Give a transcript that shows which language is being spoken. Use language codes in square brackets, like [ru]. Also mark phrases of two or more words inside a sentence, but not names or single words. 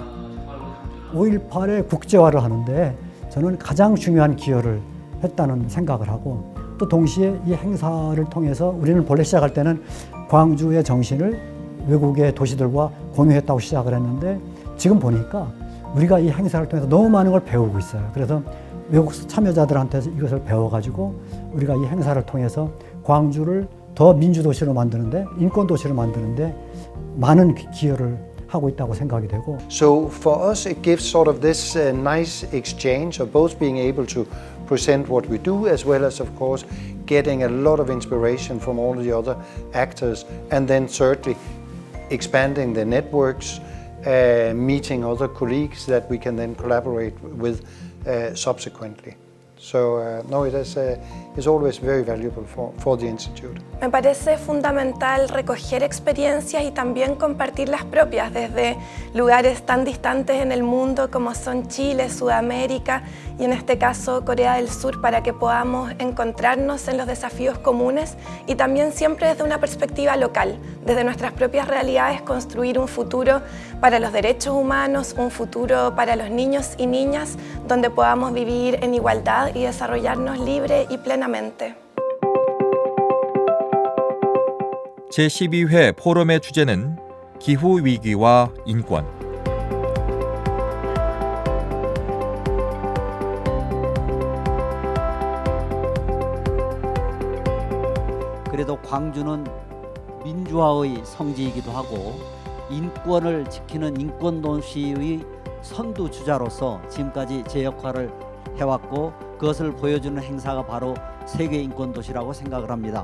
[ko] 5.18의 국제화를 하는데 저는 가장 중요한 기여를 했다는 생각을 하고, 또 동시에 이 행사를 통해서 우리는 본래 시작할 때는 광주의 정신을 외국의 도시들과 공유했다고 시작을 했는데, 지금 보니까 우리가 이 행사를 통해서 너무 많은 걸 배우고 있어요. 그래서 외국 참여자들한테 이것을 배워가지고 우리가 이 행사를 통해서 광주를 더 민주도시로 만드는데, 인권도시로 만드는데 많은 기여를 하고 있다고 생각이 되고. [en] So for us it gives sort of this nice exchange of both being able to present what we do as well as of course getting a lot of inspiration from all the other actors, and then certainly expanding the networks, meeting other colleagues that we can then collaborate with subsequently. So no, it is always very valuable for the Institute. [es] Me parece fundamental recoger experiencias y también compartir las propias desde lugares tan distantes en el mundo como son Chile, Sudamérica y en este caso Corea del Sur, para que podamos encontrarnos en los desafíos comunes y también siempre desde una perspectiva local, desde nuestras propias realidades, construir un futuro para los derechos humanos, un futuro para los niños y niñas donde podamos vivir en igualdad y desarrollarnos libre y plenamente. [ko] 제12회 포럼의 주제는 기후위기와 인권. 그래도 광주는 민주화의 성지이기도 하고 인권을 지키는 인권도시의 선두주자로서 지금까지 제 역할을 해왔고, 그것을 보여주는 행사가 바로 세계 인권도시라고 생각을 합니다.